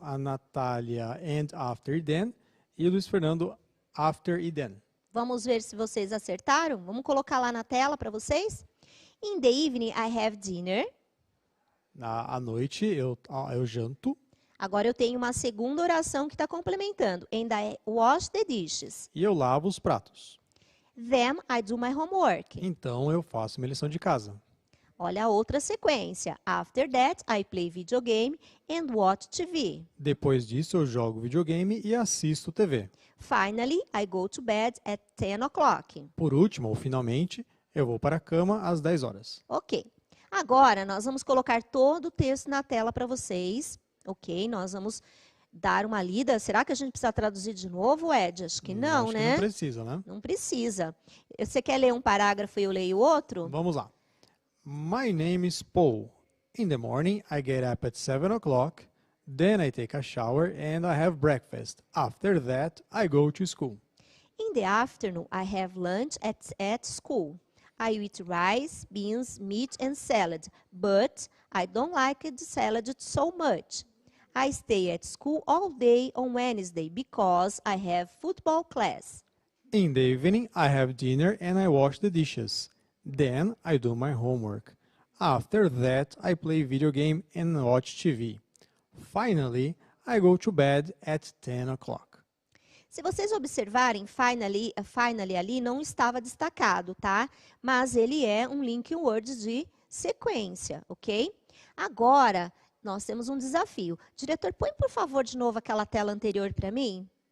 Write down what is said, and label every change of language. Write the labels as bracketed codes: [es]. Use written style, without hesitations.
[pt] A Natália [en] and after then. [pt] E o Luiz Fernando after e then. Vamos ver se vocês acertaram? Vamos colocar lá na tela para vocês? [en] In the evening, I have dinner. [pt] À noite eu janto. Agora eu tenho uma segunda oração que está complementando. [en] And I wash the dishes. [pt] E eu lavo os pratos. [en] Then I do my homework. [pt] Então eu faço minha lição de casa. Olha a outra sequência. [en] After that, I play video game and watch TV. [pt] Depois disso, eu jogo videogame e assisto TV. [en] Finally, I go to bed at 10 o'clock. [pt] Por último, ou finalmente, eu vou para a cama às 10 horas. Ok. Agora, nós vamos colocar todo o texto na tela para vocês. Ok? Nós vamos dar uma lida. Será que a gente precisa traduzir de novo, Ed? Acho que não, Acho né? que não precisa, né? Não precisa. Você quer ler um parágrafo e eu leio outro? Vamos lá. [en] My name is Paul. In the morning, I get up at 7 o'clock. Then I take a shower and I have breakfast. After that, I go to school. In the afternoon, I have lunch at school. I eat rice, beans, meat and salad, but I don't like the salad so much. I stay at school all day on Wednesday because I have football class. In the evening, I have dinner and I wash the dishes. Then I do my homework. After that, I play video game and watch TV. Finally, I go to bed at 10 o'clock. [pt] Se vocês observarem, finally ali não estava destacado, tá? Mas ele é um link word de sequência, ok? Agora, nós temos um desafio. Diretor, põe por favor de novo aquela tela anterior para mim.